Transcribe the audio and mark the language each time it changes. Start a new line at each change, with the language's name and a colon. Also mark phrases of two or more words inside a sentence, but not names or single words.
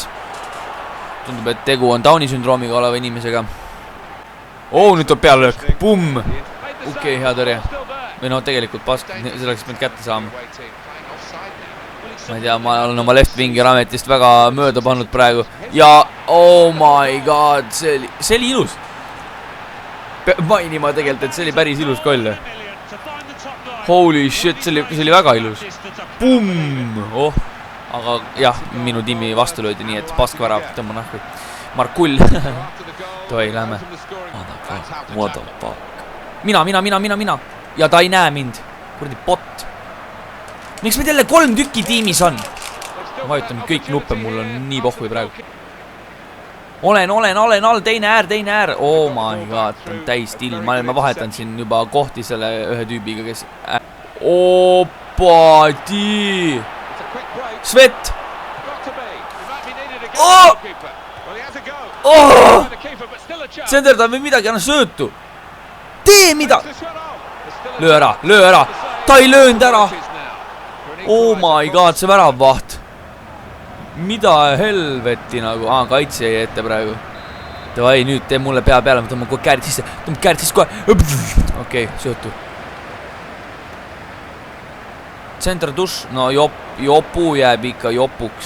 Estonian: Tundub, et tegu on Downi sündroomiga oleva inimesega. Nüüd tuleb pealöök. Pumm. Okei, hea tõrje. Või no tegelikult pask, selleks pead kätte saama. Ma ei tea, ma olen oma
English: left winger
Estonian: ametist väga mööda pannud praegu. Ja,
English: oh my god,
Estonian: see oli ilus. Mainima tegelikult, et see oli päris ilus koll.
English: Holy shit,
Estonian: see oli väga ilus. Pumm. Aga jah, minu tiimi vastu löödi nii, et pask värav, tõmba nahku. Markull. Toi, lähme.
English: What the fuck.
Estonian: Mina. Ja ta ei näe mind. Kurdi bot. Miks meil jälle 3 tükki tiimis on? Ma vajutan kõik nuppe, mul on nii pohhui praegu. Olen all, teine äär.
English: Oh my god,
Estonian: on täis till. Ma vahetan siin juba kohti selle ühe tüübiga, kes... Opa, tii! Svet! Senderdan või midagi, anna söötu! Tee mida! Löö ära! Ta ei löönud ära!
English: Oh my god,
Estonian: see väravvaht! Mida helveti nagu, kaitse jäi ette praegu. Davai, nüüd tee mulle pea peale, ma tõmban kohe käärid sisse kohe. Okei, söötu. Center duš, no jopu jääb ikka jopuks.